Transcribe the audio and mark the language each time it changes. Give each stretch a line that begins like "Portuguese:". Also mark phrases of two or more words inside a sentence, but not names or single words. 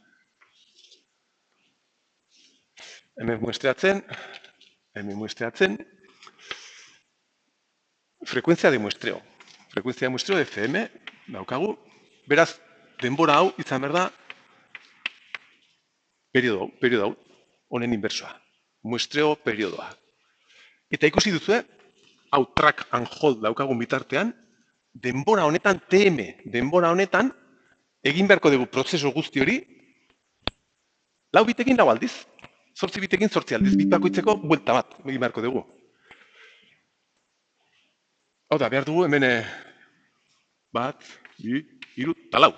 Basque: Hemen muestreatzen, frekuentzia
Spanish: de muestreo.
Basque: Frekuentzia
Spanish: de muestreo
Basque: FM, daukagu. Beraz, denbora hau izan behar da, periodo hau, honen inbersoa. Muestreo periodoa. Eta ikusi duzue, hau
English: track and hold
Basque: daukagun bitartean, denbora honetan, denbora honetan, egin beharko dugu prozesu guzti hori, 4 bitekin 4 aldiz, 8 bitekin 8 aldiz, bit bakoitzeko buelta bat egin beharko dugu. Hau da, behar dugu hemen 1, 2, 3, eta 4.